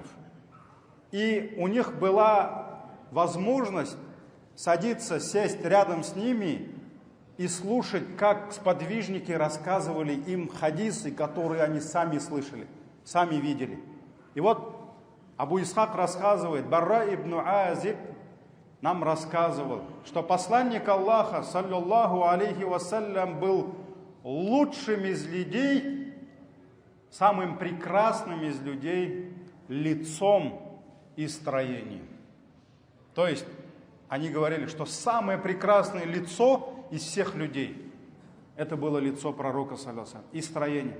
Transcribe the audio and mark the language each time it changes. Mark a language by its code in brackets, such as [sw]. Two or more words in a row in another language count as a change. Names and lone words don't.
[ru] И у них была возможность садиться, сесть рядом с ними и слушать, как сподвижники рассказывали им хадисы, которые они сами слышали, сами видели. И вот Абу Исхак рассказывает, Барра ибн Азиб нам рассказывал, что посланник Аллаха, [ar] صلى الله عليه وسلم, [ru] был лучшим из людей, самым прекрасным из людей лицом и строением. То есть они говорили, что самое прекрасное лицо из всех людей — это было лицо пророка, [ar] صلى الله عليه وسلم, [ru] и строение.